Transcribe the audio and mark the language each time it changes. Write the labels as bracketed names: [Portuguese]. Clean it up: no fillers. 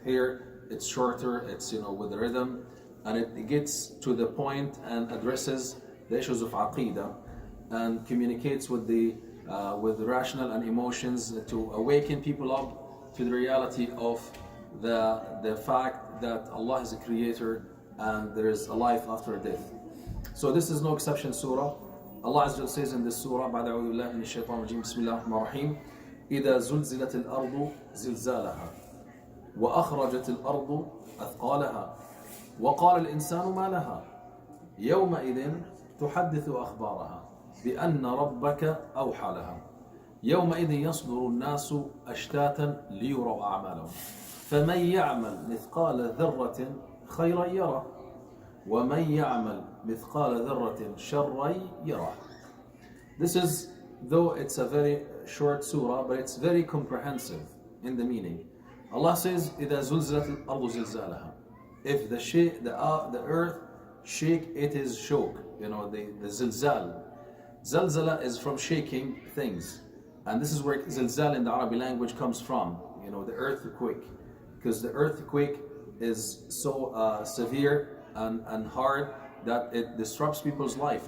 [English] Here it's shorter, it's with the rhythm, and it gets to the point and addresses the issues of aqidah and communicates with the rational and emotions to awaken people up to the reality of the fact that Allah is a creator and there is a life after death. So this is no exception surah. Allah Azza wa Jalla says in this surah, [Arabic] بعد أعوذ بالله من الشيطان الرجيم بسم الله الرحمن الرحيم إذا زلزلت الأرض زلزالها وأخرجت الأرض أثقالها وقال الإنسان ما لها يومئذ تحدث أخبارها بأن ربك أوحى لها يومئذ يصدر الناس أشتاتا ليروا أعمالهم فمن يعمل مثقال ذرة خيرا يره ومن يعمل مثقال ذرة شرا يره. [English] This is, though it's a very short surah, but it's very comprehensive in the meaning. Allah says, [Arabic] إِذَا زُلْزِلَتِ الْأَرْضُ زِلْزَالَهَا. [English] If the earth shake, it is shook. The zilzal. Zalzala is from shaking things. And this is where zilzal in the Arabic language comes from. The earthquake. Because the earthquake is so severe and hard that it disrupts people's life.